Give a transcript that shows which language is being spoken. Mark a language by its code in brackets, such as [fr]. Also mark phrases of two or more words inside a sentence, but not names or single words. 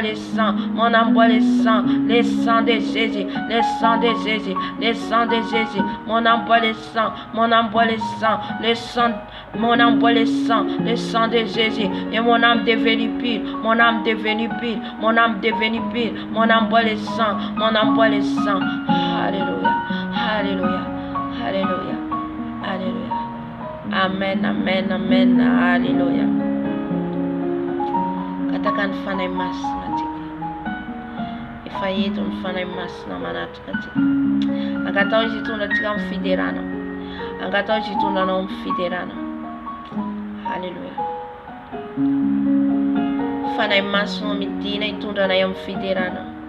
[fr] le sang mon âme boit le sang le sang de Jésus le sang de Jésus le sang de Jésus mon âme boit le sang mon âme boit le sang le sang mon âme boit le sang de Jésus et mon âme devenue pure mon âme devenue pure mon âme devenue pure mon âme boit le sang mon âme boit le sang alléluia alléluia alléluia alléluia Amen, amen, amen. Hallelujah. [mg] Katakan fanay masina tika. Efa eto ny fanay masina manatrika tika. Angatao izy hitondra tika amin'ny fiderana. Angatao izy hitondranao amin'ny fiderana. Hallelujah. Fanay masina midina hitondranay amin'ny fiderana.